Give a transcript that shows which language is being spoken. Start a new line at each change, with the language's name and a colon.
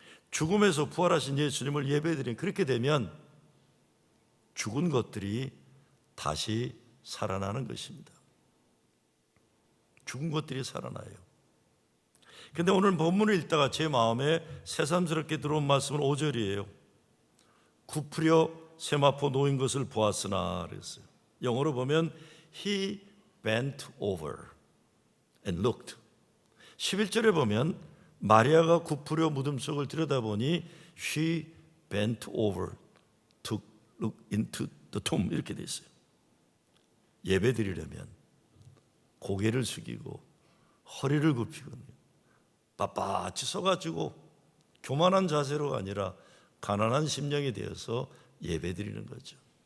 Korean: 죽음에서 부활하신 예수님을 예배 드리는, 그렇게 되면 죽은 것들이 다시 살아나는 것입니다. 죽은 것들이 살아나요. 그런데 오늘 본문을 읽다가 제 마음에 새삼스럽게 들어온 말씀은 5절이에요. 굽으려 세마포 놓인 것을 보았으나 그랬어요.
English: 영어로 보면 He bent over and looked.
Korean: 11절에 보면 마리아가 굽으려 무덤 속을 들여다보니
English: She bent over to look into the tomb,
Korean: 이렇게 돼 있어요. 예배 드리려면 고개를 숙이고 허리를 굽히고 빳빳이 서가지고 교만한 자세로 아니라 가난한 심령이 되어서 예배 드리는 거죠.